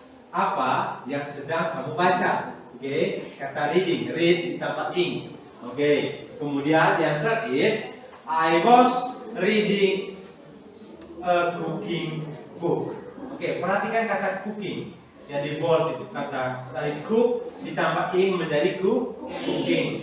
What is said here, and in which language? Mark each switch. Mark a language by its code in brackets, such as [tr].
[id] Apa yang sedang kamu baca? Okay. Kata reading. Read ditambah ing. Okay. [en] Kemudian the answer is I was reading a cooking book. [id] Oke, perhatikan kata cooking yang di bold itu. Kata dari cook ditambah ing menjadi cooking.